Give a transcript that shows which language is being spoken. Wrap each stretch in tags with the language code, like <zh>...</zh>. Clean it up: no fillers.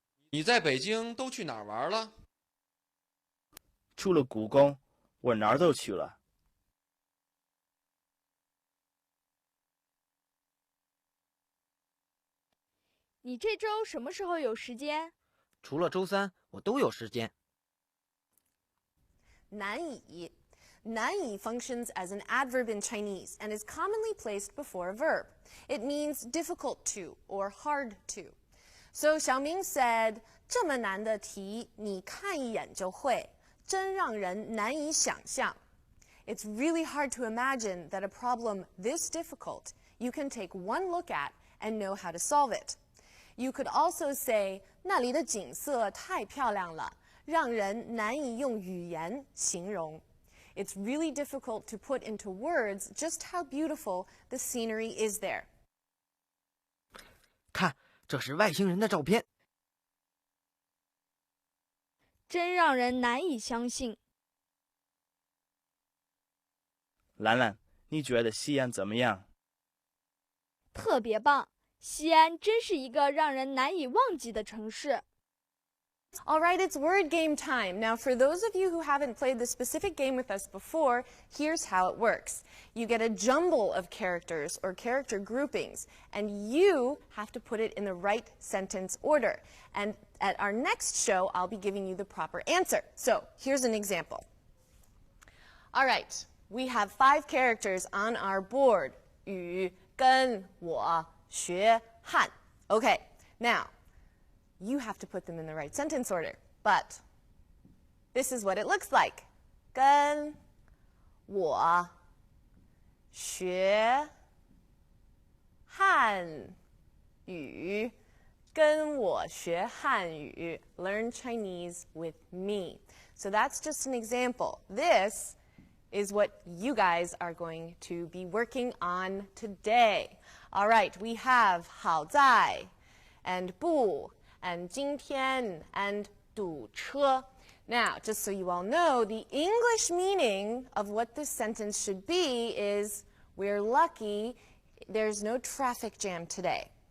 <zh>你在北京都去哪儿玩了？除了故宫，我哪儿都去了。你这周什么时候有时间？除了周三，我都有时间。</zh> <en>难以 functions as an adverb in Chinese and is commonly placed before a verb. It means difficult to or hard to. So Xiaoming said,</en> <zh>这么难的题，你看一眼就会，真让人难以想象。</zh> <en>It's really hard to imagine that a problem this difficult you can take one look at and know how to solve it. You could also say,</en> <zh>那里的景色太漂亮了，让人难以用语言形容。</zh> <en>It's really difficult to put into words just how beautiful the scenery is there.</en> <zh>看，这是外星人的照片。真让人难以相信。兰兰，你觉得西安怎么样？特别棒，西安真是一个让人难以忘记的城市。</zh> <en>All right, it's word game time. Now, for those of you who haven't played this specific game with us before, here's how it works. You get a jumble of characters or character groupings, and you have to put it in the right sentence order. And at our next show, I'll be giving you the proper answer. So, here's an example. All right, we have 5 characters on our board.</en> <zh>语、跟、我、学、汉.</zh> <en>Okay, now, you have to put them in the right sentence order. But this is what it looks like.</en> <zh>跟我学汉语，跟我学汉语</zh> <en>learn Chinese with me. So that's just an example. This is what you guys are going to be working on today. All right, we have 好在 and 不 and 今天 and 堵车. Now, just so you all know, the English meaning of what this sentence should be is, we're lucky there's no traffic jam today.</en>